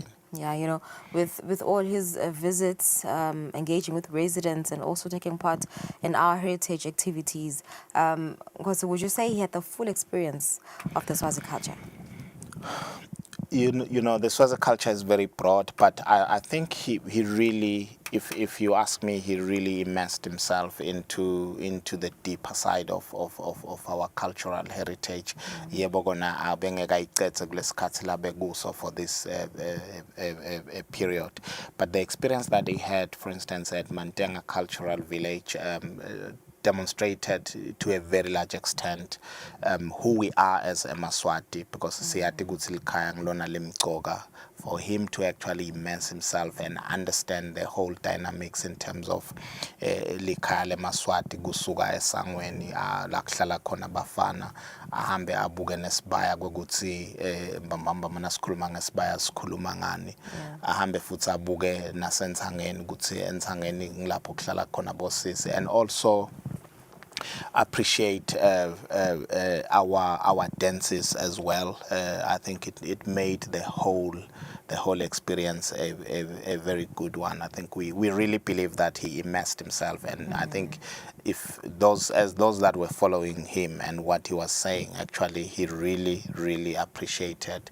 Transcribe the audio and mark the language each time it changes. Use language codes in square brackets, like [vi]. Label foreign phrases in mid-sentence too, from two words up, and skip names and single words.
[en] Yeah, you know, with all his visits, engaging with residents and also taking part in our heritage activities, would you say he had the full experience of the Swazi culture? You know, the Swazi culture is very broad, but I think he really, if you ask me, he really immersed himself into the deeper side of our cultural heritage. [ss] Yebo kona abengekayicethe kulesikhathi labekuso [en] for this period, but the experience that he had, for instance, at Mantenga Cultural Village, demonstrated to a very large extent who we are as a Maswati, because [ss] siyati ukuthi likhaya ngilona limgcoka. [en] For him to actually immerse himself and understand the whole dynamics in terms of [ss] likhaya leMaswati kusuka esangweni la kuhlala khona bafana, ahambe abuke nesibaya kokuthi mbamba mana sikhuluma ngesibaya sikhuluma ngani, ahambe futhi abuke nasenthangeni ukuthi enthangeni ngilapho kuhlala khona bosisi, [en] and also appreciate our dances as well. I think it made the whole experience a very good one. I think we really believe that he immersed himself, and I think if those that were following him and what he was saying, actually he really appreciated.